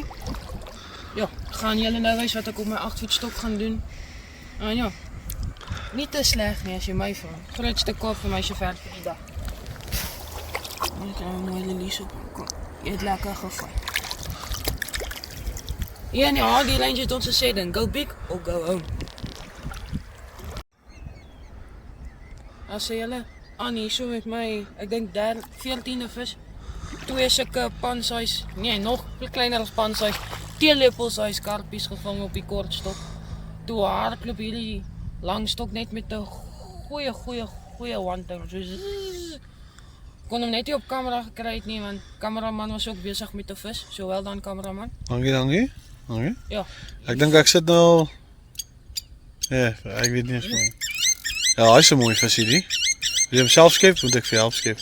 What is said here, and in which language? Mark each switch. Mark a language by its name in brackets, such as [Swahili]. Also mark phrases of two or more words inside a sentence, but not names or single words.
[Afrikaans] Ja, gaan julle nou wys wat ek op my 8-voetstok gaan doen. En ja, nie te sleg nie as jy my vra. Grootste Kaap vir my sover vir die dag. Ek kan nou mooi Lies op kom. Jy het lekker gevat. Ja, nee, die range het ons gesê dan, [English] go big or go home. [Afrikaans] As julle Annie so met my, ek dink 14de vis. 2 sulke pan-size, nee, nog kleiner as pan-size, teelepel-size karpies gevang op die kortstok. Toe hardloop hierdie langstok net met 'n goeie one-time. So kon hom net nie op kamera gekry het nie, want kameraman was ook besig met 'n vis. So wel dan kameraman. Dankie. Ja. Ek dink ek sit nou ja, ek weet nie eens van. Ja, hy is 'n mooi visie die. Wil jy hom self skep, moet ek vir jou help skep?